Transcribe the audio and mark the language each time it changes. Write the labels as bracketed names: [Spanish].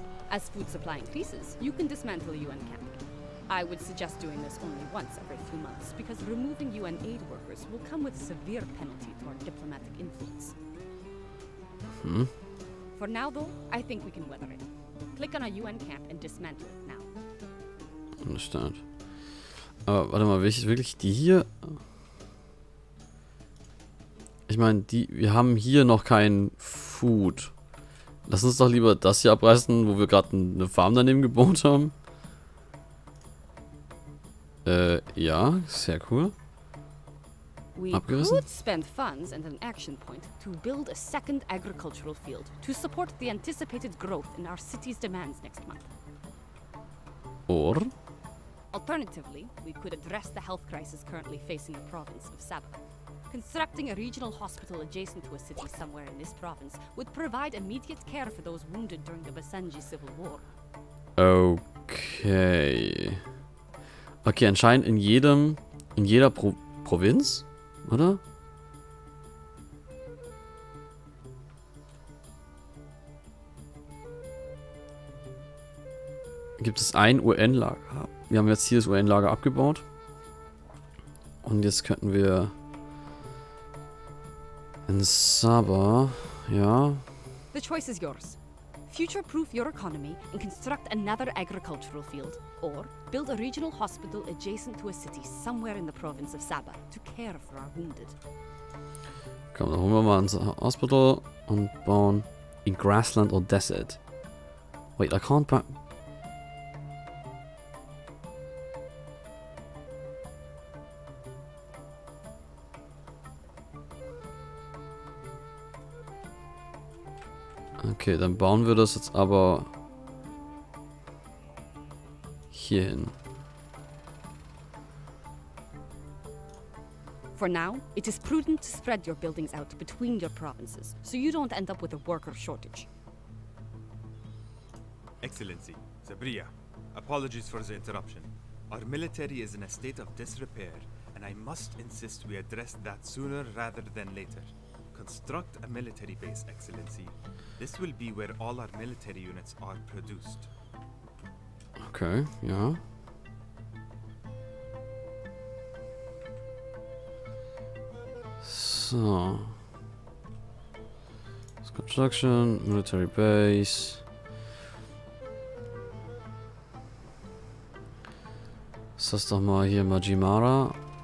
[English] As food supply increases, you can dismantle a UN camp. I would suggest doing this only once every few months, because removing UN aid workers will come with severe penalty to our diplomatic influence. Hmm? For now, though, I think we can weather it. Click on a UN camp and dismantle it now. Understand. [German] Aber warte mal, wirklich die hier? Ich meine, wir haben hier noch kein Food. Lass uns doch lieber das hier abreißen, wo wir gerade eine Farm daneben gebaut haben. Ja, sehr cool. [English] We [German] Abgerissen? [English] could spend funds and an action point to build a second agricultural field to support the anticipated growth in our city's demands next month. Or? Alternatively, we could address the health crisis currently facing the province of Sabah. Constructing a regional hospital adjacent to a city somewhere in this province would provide immediate care for those wounded during the Basenji Civil War. Okay. [German] Okay, anscheinend in jeder Provinz, oder? Gibt es ein UN-Lager. Wir haben jetzt hier das UN-Lager abgebaut. Und jetzt könnten wir in Sabah, ja. [English] The choice is yours. Future-proof your economy and construct another agricultural field, or build a regional hospital adjacent to a city somewhere in the province of Sabah to care for our wounded. [German] Komm, dann holen wir mal ein Hospital und bauen in Grassland or Desert. [English] Wait, I can't back... [German] Okay, dann bauen wir das jetzt aber hier hin. [English] For now, it is prudent to spread your buildings out between your provinces, so you don't end up with a worker shortage. Excellency, Sabria, apologies for the interruption. Our military is in a state of disrepair, and I must insist we address that sooner rather than later. Construct a military base, Excellency. This will be where all our military units are produced. [German] Okay, ja. So. [English] Construction, military base. [German] Ist das doch mal hier Majimara?